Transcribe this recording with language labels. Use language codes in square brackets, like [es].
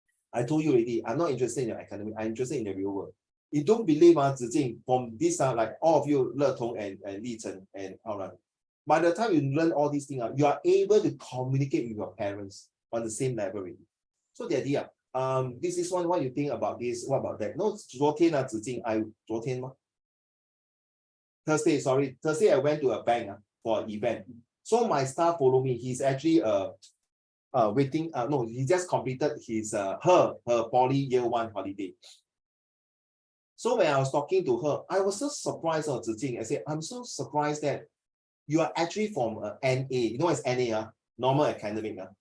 [en] I told you already, I'm not interested in your academic, I'm interested in the real world. You don't believe, from this, like all of you, Le Tong and Li Chen and Alan, by the time you learn all these things, you are able to communicate with your parents on the same level already. So the idea, this is one, what you think about this, what about that? [zh] No, 昨天啊，子敬, 昨天吗? [en] Thursday, I went to a bank for an event. So my staff follow me. He's actually waiting. No, he just completed his her poly year 1 holiday. So when I was talking to her, I was so surprised on Zijing. I said, I'm so surprised that you are actually from NA. You know what's NA? Normal academic.